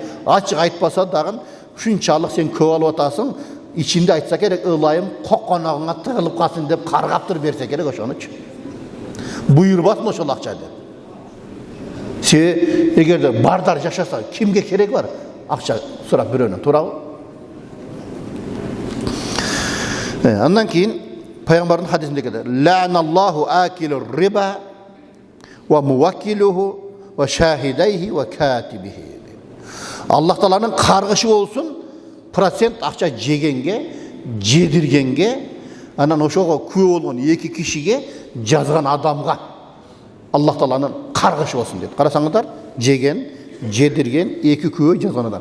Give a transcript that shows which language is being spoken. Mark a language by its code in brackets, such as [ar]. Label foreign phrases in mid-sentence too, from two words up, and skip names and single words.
[ky] Ачык айтпаса дагы ушунчалык сен көп алып атасың, ичинде айтса керек, ылайым кокконогуңа тыгылып калсын деп каргап туруп берсе керек ошонучу. Буйрбасын ошол акча деп. Себеби эгерде бардар жашаса кимге керек бар акча сурап бирөөнөн, туурабы? Андан кийин пайгамбардын хадисинде келет. [ar] لعن الله آكل الربا وموكله وشاهديه وكاتبه. [ky] Аллах Тааланын каргышы болсун процент акча жегенге, жедиргенге, анан ошого күбө болгон эки кишиге, жазган адамга Аллах Тааланын каргышы болсун дейт. Карасаңыздар, жеген, жедирген, эки күбө жазган адам.